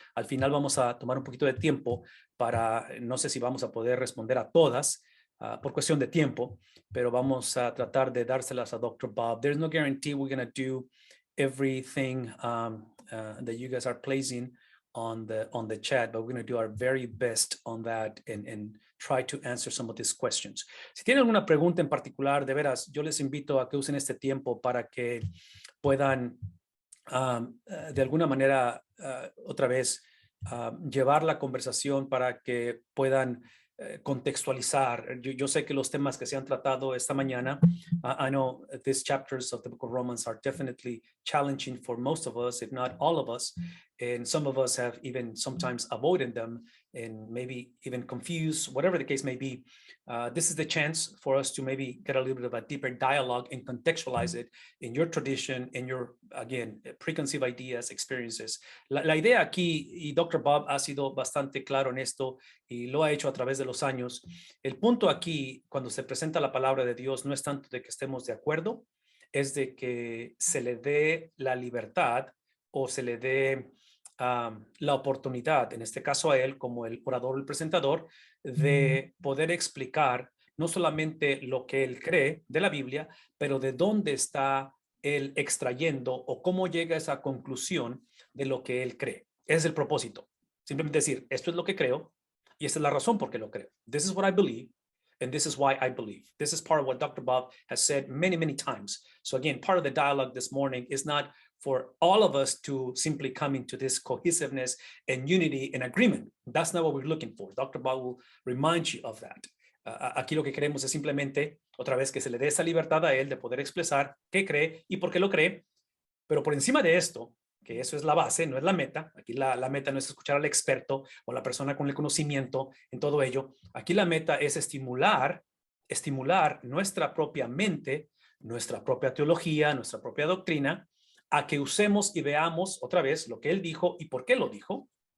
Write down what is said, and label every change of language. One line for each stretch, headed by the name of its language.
Spanish: Al final vamos a tomar un poquito de tiempo para, no sé si vamos a poder responder a todas por cuestión de tiempo, pero vamos a tratar de dárselas a Dr. Bob.
English: There's no guarantee we're going to do everything that you guys are placing on the chat, but we're going to do our very best on that and try to answer some of these questions.
Spanish: Si tienen alguna pregunta en particular, de veras, yo les invito a que usen este tiempo para que puedan de alguna manera otra vez llevar la conversación para que puedan contextualizar. Yo sé que los temas que se han tratado esta mañana,
English: I know these chapters of the book of Romans are definitely challenging for most of us, if not all of us, and some of us have even sometimes avoided them and maybe even confused, whatever the case may be. This is the chance for us to maybe get a little bit of a deeper dialogue and contextualize it in your tradition, in your, again, preconceived ideas, experiences.
Spanish: La idea aquí, y Dr. Bob ha sido bastante claro en esto y lo ha hecho a través de los años, el punto aquí, cuando se presenta la palabra de Dios, no es tanto de que estemos de acuerdo, es de que se le dé la libertad o se le dé la oportunidad, en este caso a él como el orador, el presentador, de poder explicar no solamente lo que él cree de la Biblia, pero de dónde está él extrayendo o cómo llega a esa conclusión de lo que él cree. Ese es el propósito. Simplemente decir, esto es lo que creo y esta es la razón por qué lo creo.
English: This is what I believe. And this is why I believe. This is part of what Dr. Bob has said many, many times. So again, part of the dialogue this morning is not for all of us to simply come into this cohesiveness and unity and agreement. That's not what we're looking for. Dr. Bob will remind you of that.
Spanish: Aquí lo que queremos es simplemente, otra vez, que se le dé esa libertad a él de poder expresar qué cree y por qué lo cree. Pero por encima de esto, que eso es la base, no es la meta. Aquí la meta no es escuchar al experto o la persona con el conocimiento en todo ello. Aquí la meta es estimular nuestra propia mente, nuestra propia teología, nuestra propia doctrina, a que usemos y veamos otra vez lo que él dijo y por qué lo dijo.